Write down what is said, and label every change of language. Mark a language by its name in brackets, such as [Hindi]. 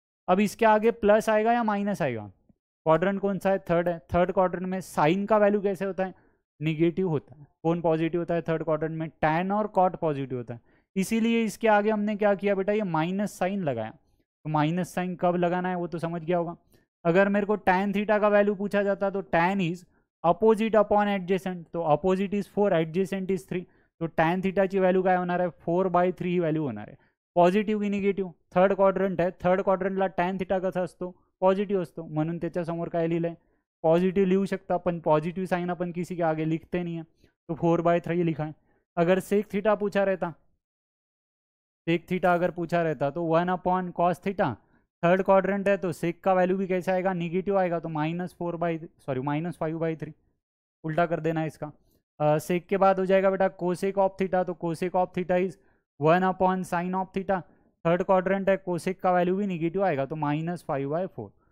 [Hindi] अब इसके आगे प्लस आएगा या माइनस आएगा, क्वाड्रेंट कौन सा है, थर्ड है, थर्ड क्वाड्रेंट में साइन का वैल्यू कैसे होता है, निगेटिव होता है. कौन पॉजिटिव होता है थर्ड क्वाड्रेंट में, टैन और कॉट पॉजिटिव होता है, इसीलिए इसके आगे हमने क्या किया बेटा, ये माइनस साइन लगाया. तो माइनस साइन कब लगाना है वो तो समझ गया होगा. अगर मेरे को टैन थीटा का वैल्यू पूछा जाता तो [English] tan is opposite upon adjacent, [Hindi] तो अपोजिट इज 4, एडजेसेंट इज 3, [Marathi] तो टैन थीटाची व्हॅल्यू काय होणार आहे, [Hindi] 4/3 ही व्हॅल्यू होणार आहे. [Marathi] पॉझिटिव्ह की निगेटिव्ह, थर्ड क्वाड्रंट आहे, थर्ड क्वाड्रंटला टॅन थीटा कसा असतो, पॉझिटिव्ह असतो, म्हणून त्याच्यासमोर काय लिहिलं आहे, पॉझिटिव्ह लिहू शकता, पण पॉझिटिव्ह साइन [Hindi] अपन किसी के आगे लिखते नहीं है, तो 4/3 लिखा है. अगर सेक थीटा पूछा रहता, सेक थीटा अगर पूछा रहता तो 1/cos थीटा, थर्ड क्वाड्रेंट है तो सेक का वैल्यू भी कैसा आएगा, निगेटिव आएगा, तो -5/3, उल्टा कर देना इसका. सेक के बाद हो जाएगा बेटा कोसेक ऑफ थीटा, तो cosec of theta is 1/sin of theta, third quadrant है, कोसेक का वैल्यू भी निगेटिव आएगा, तो -5/4.